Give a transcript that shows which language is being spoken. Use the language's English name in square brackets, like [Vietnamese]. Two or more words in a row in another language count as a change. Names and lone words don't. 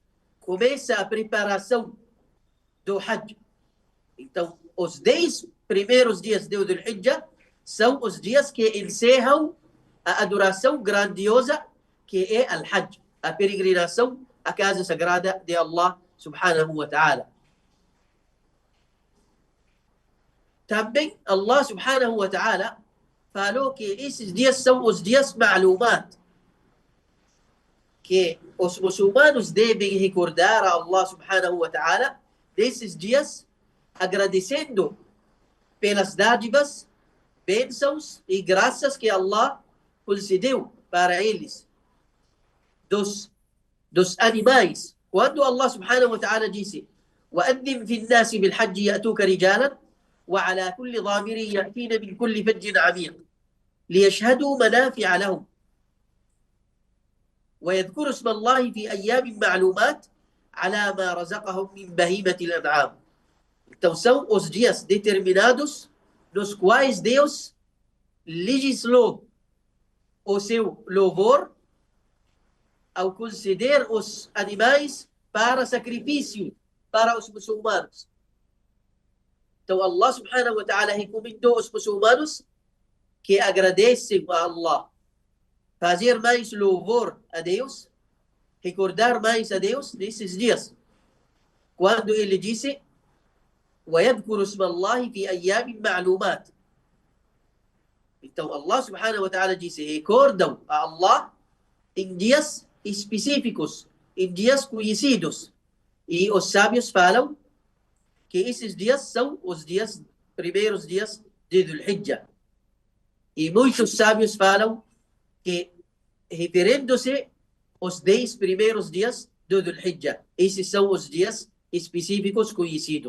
[Portuguese] Começa a preparação do Hajj. Então, os 10 primeiros dias de Dhul-Hijjah são os dias que encerram a adoração grandiosa que é Al-Hajj, a peregrinação à casa sagrada de Allah [Arabic] سبحانه وتعالى. [Portuguese] Também Allah [Arabic] سبحانه وتعالى [Portuguese] falou que esses dias são os dias ma'lumat, que os muçulmanos devem recordar a Allah [Arabic] سبحانه وتعالى [Portuguese] desses dias, agradecendo pelas dádivas, bênçãos e graças que Allah concedeu para eles. Dos animais. Quando Allah [Arabic] سبحانه وتعالى disse وَأَذِّنْ فِي النَّاسِ بِالْحَجِّ يَأْتُوكَ رِجَالًا وَعَلَى كُلِّ ضَامِرٍ يَأْتِينَ مِنْ كُلِّ فَجٍّ عَمِيقٍ لِيَشْهَدُوا مَنَافِعَ لَهُمْ ويذكر اسم الله في أيام معلومات على ما رزقهم من بهيمة الأنعام. [Portuguese] Então são os dias determinados nos quais Deus legislou o seu louvor ao conceder os animais para sacrifício para os muçulmanos. Então Allah [Arabic] سبحانه وتعالى [Portuguese] recomendou os muçulmanos que agradecem a Allah, fazer mais louvor a Deus, recordar mais a Deus nesses dias. Quando ele disse [Arabic] وَيَذْكُرُ اسْمَ اللَّهِ فِي أَيَّامٍ مَعْلُومَاتٍ. [Portuguese] Então Allah [Arabic] سبحانه وتعالى [Portuguese] disse, recordam a Allah em dias específicos, em dias conhecidos. E os sábios falam que esses dias são os primeiros dias de Dhul-Hijjah. E muitos sábios falam que, referindo-se aos 10 primeiros dias de Dhul-Hijjah, esses são os dias específicos conhecidos.